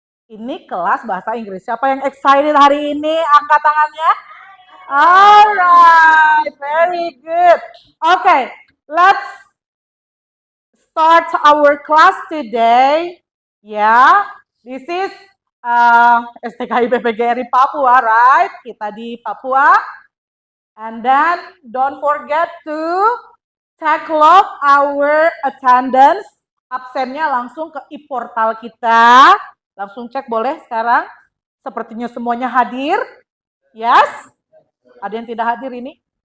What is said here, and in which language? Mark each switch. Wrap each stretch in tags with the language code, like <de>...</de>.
<id>Ini kelas bahasa Inggris. Siapa yang excited hari ini? Angkat tangannya.</id> <en>Alright, very good. Okay, let's start our class today. Yeah, this is STKI PPGRI Papua, right?</en> <id>Kita di Papua.</id> <en>And then don't forget to take log our attendance.</en> <id>Absennya langsung ke e-portal kita. Langsung cek boleh sekarang. Sepertinya semuanya hadir. Yes? Ada yang tidak hadir ini?</id>